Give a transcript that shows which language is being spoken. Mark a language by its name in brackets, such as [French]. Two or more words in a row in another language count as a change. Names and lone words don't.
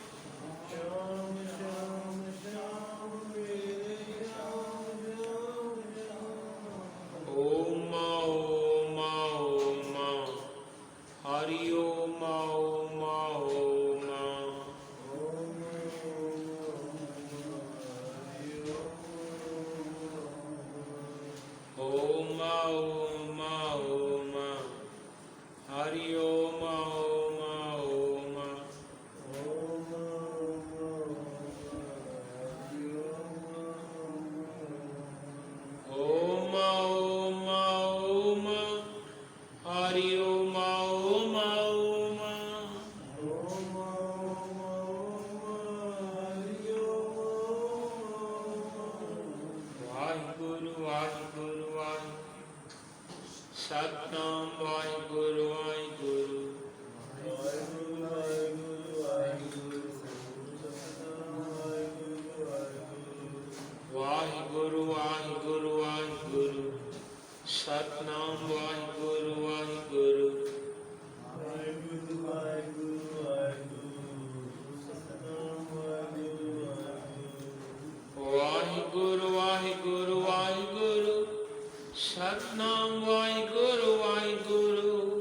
[Sanskrit] ओम ओम ओम हरि ओम ओम ओम ओम ओम ओम हरि ओम ओम ओम ओम ओम ओम हरि ओम ओम ओम [Punjabi] ਵਾਹਿਗੁਰੂ ਵਾਹਿਗੁਰੂ ਵਾਹਿਗੁਰੂ ਸਤਨਾਮ ਵਾਹਿਗੁਰੂ ਵਾਹਿਗੁਰੂ ਵਾਹਿਗੁਰੂ ਵਾਹਿਗੁਰੂ ਵਾਹਿਗੁਰੂ ਸਤਨਾਮ ਵਾਹਿਗੁਰੂ ਵਾਹਿਗੁਰੂ ਵਾਹਿਗੁਰੂ ਵਾਹਿਗੁਰੂ ਵਾਹਿਗੁਰੂ ਸਤਨਾਮ ਵਾਹਿਗੁਰੂ ਵਾਹਿਗੁਰੂ